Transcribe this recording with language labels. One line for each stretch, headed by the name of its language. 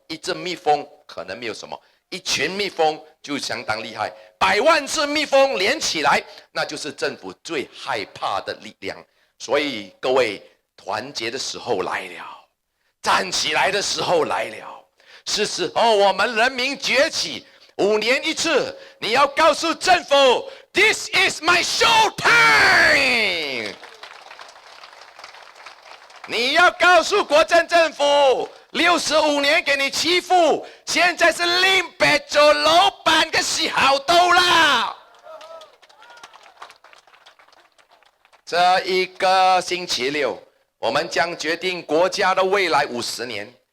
Chinese: 一隻蜜蜂可能沒有什麼，一群蜜蜂就相當厲害，100萬隻蜜蜂連起來，那就是政府最害怕的力量。所以各位，團結的時候來了，站起來的時候來了，是時候我們人民崛起。 5年一次，你要告訴政府 ，
English: This is my show time。
Chinese: 你要告訴國政政府，65年給你欺負，現在是領白做老闆的時候到了。這一個星期六，我們將決定國家的未來50年。